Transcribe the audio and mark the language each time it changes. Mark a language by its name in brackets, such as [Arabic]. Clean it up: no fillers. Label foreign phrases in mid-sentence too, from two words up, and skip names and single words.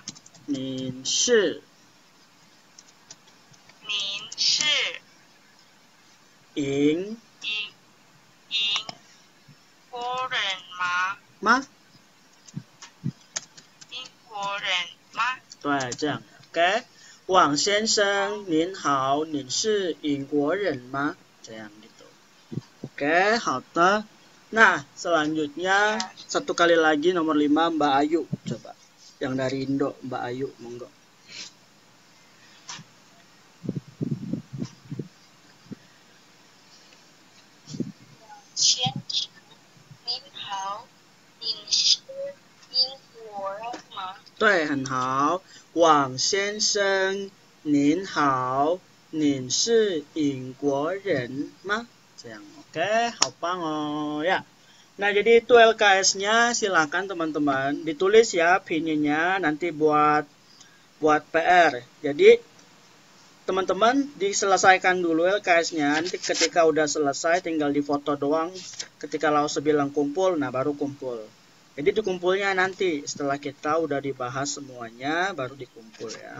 [Chinese] 您是英国人吗？吗？英国人吗？对，这样 OK。王先生，您好，您是英国人吗？ [Indonesian] 这样 gitu. Oke, [Chinese] 好的. [Indonesian] Nah, selanjutnya satu kali lagi nomor 5 Mbak Ayu, coba. Yang dari Indo, Mbak Ayu, monggo. [Chinese] 先生，您好，您是英国人吗？对，很好。王先生，您好，您是英国人吗？这样, oke, 好棒哦, [Indonesian] ya. Nah, jadi itu LKS-nya, silakan teman-teman ditulis ya pinnya nanti buat PR. Jadi teman-teman diselesaikan dulu LKS-nya, nanti ketika udah selesai tinggal difoto doang. Ketika Lause bilang kumpul, nah baru kumpul. Jadi dikumpulnya nanti setelah kita udah dibahas semuanya baru dikumpul ya.